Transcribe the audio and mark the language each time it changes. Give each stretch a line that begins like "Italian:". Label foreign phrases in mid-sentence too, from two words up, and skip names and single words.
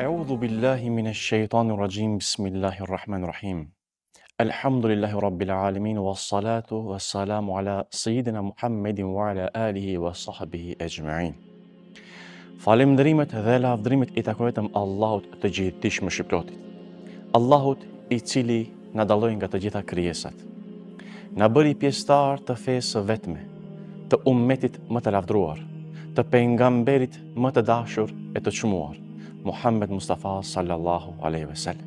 Arabic: أعوذ بالله من الشيطان الرجيم بسم الله الرحمن الرحيم الحمد لله رب العالمين والصلاة والسلام على سيدنا محمد وعلى آله وصحبه أجمعين.
Albanian: Falënderimet dhe lavdrimet i takojnë vetëm Allahut të gjithdijshëm shpirtit. Allahut i cili na dalloi nga të gjitha krijesat. Na bëri pjesëtar të fesë së vetme, të ummetit më të lavdruar, të pejgamberit më të dashur e të çmuar, Muhammed Mustafa
Arabic: صلى الله عليه وسلم.